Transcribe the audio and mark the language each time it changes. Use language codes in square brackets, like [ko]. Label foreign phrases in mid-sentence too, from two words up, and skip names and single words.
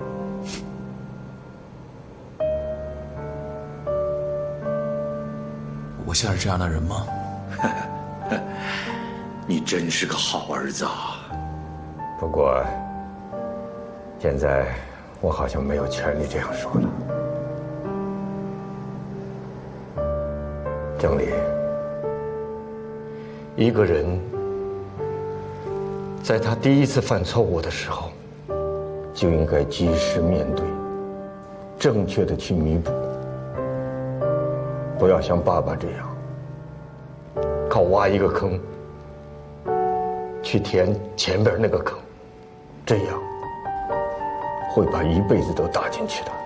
[zh] 我像是這樣的人嗎？你真是個好兒子啊！不過，现在我好像没有权利這樣說了。經理，一個人在他第一次犯錯誤的時候，就應該及時面對，正確的去彌補，不要像爸爸這樣，靠挖一個坑去填前邊那個坑，這樣會把一輩子都打進去的。